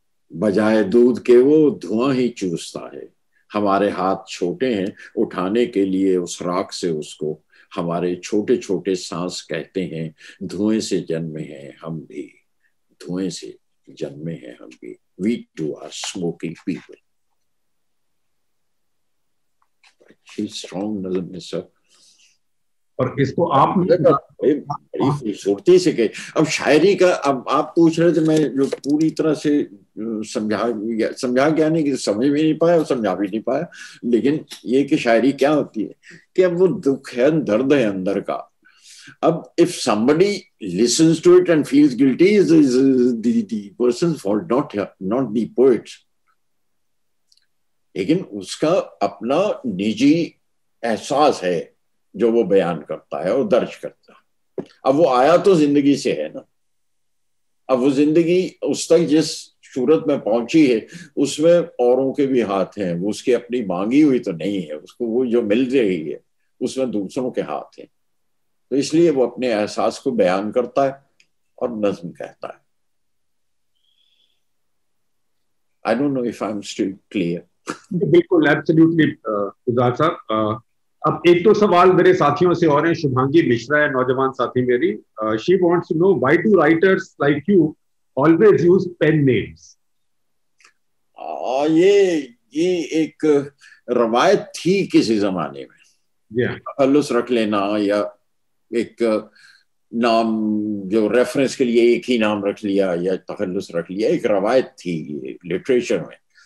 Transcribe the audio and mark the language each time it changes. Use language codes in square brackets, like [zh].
[ur] بجائے دودھ کے وہ دھواں ہی چوستا ہے. ہمارے ہاتھ چھوٹے ہیں اٹھانے کے لیے اس راکھ سے اس کو, ہمارے چھوٹے چھوٹے سانس کہتے ہیں دھوئیں سے جنمے ہیں ہم بھی, دھوئیں سے جنمے ہیں ہم بھی. [en] We too are smoking people. [ur] اچھی اسٹرانگ نظم ہے سر. اور اس کو آپ بڑی خوبصورتی سے کہ اب شاعری کا, اب آپ پوچھ رہے تھے, میں جو پوری طرح سے سمجھا کیا نہیں کہ سمجھ بھی نہیں پایا اور سمجھا بھی نہیں پایا, لیکن یہ کہ شاعری کیا ہوتی ہے کہ اب وہ دکھ ہے, درد ہے اندر کا. [en] اب if somebody listens to it and feels guilty is the person's fault, not the poet's. [ur] لیکن اس کا اپنا نجی احساس ہے جو وہ بیان کرتا ہے اور درج کرتا ہے. اب وہ آیا تو زندگی سے ہے نا, اب وہ زندگی اس تک جس صورت میں پہنچی ہے اس میں اوروں کے بھی ہاتھ ہیں, وہ اس کی اپنی مانگی ہوئی تو نہیں ہے, اس کو وہ جو مل رہی ہے اس میں دوسروں کے ہاتھ ہیں. تو اس لیے وہ اپنے احساس کو بیان کرتا ہے اور نظم کہتا ہے. [en] I don't know if I'm still clear. [ur] بالکل ایبسلیوٹلی گلزار صاحب. اب ایک تو سوال میرے ساتھیوں سے اور ہیں. شبھانگی مشرا ہے نوجوان ساتھی میری. [en] She wants to know why do writers like you always use pen names. [ur] یہ ایک روایت تھی کسی زمانے میں, تخلص رکھ لینا یا ایک نام جو ریفرنس کے لیے ایک ہی نام رکھ لیا یا تخلص رکھ لیا, ایک روایت تھی لٹریچر میں.